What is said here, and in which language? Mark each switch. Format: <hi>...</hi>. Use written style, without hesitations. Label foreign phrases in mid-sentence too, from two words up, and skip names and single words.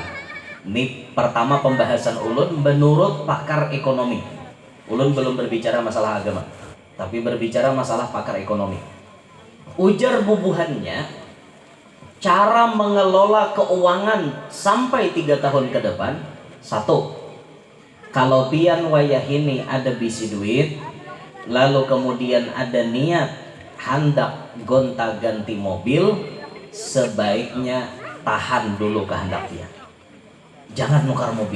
<id>Ini pertama pembahasan ulun menurut pakar ekonomi. Ulun belum berbicara masalah agama, tapi berbicara masalah pakar ekonomi.</id> <bjn>Ujar bubuhannya, cara mengelola keuangan sampai 3 tahun ke depan. 1. Kalau pian wayahini ada bisi duit, lalu kemudian ada niat hendak gonta-ganti mobil, sebaiknya tahan dulu kehendak pian. Jangan nukar mobil.</bjn>